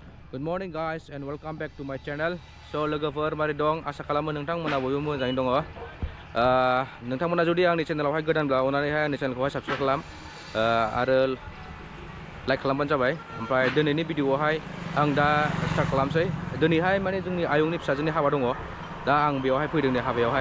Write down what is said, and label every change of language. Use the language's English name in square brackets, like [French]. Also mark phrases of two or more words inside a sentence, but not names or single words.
[English] Good morning guys and welcome back to my channel. [Bodo] So logoफोर मारै दं आसा खालामो नोंथांमोना बयबो मोजाङै दङ। नोंथांमोना जुदि आंनि चेनेलावहाय गोदानब्ला अननानैहाय आंनि चेनेलखौहाय साबस्क्राइब खालाम आरो लाइक खालामबानो जाबाय। ओमफ्राय दिनैनि भिडिअआवहाय आं दा स्टार्ट खालामसै। दिनैहाय माने जोंनि आयंनि फिसाजोनि हाबा दङ। दा आं बेयावहाय फैदों नै हाबायावहाय।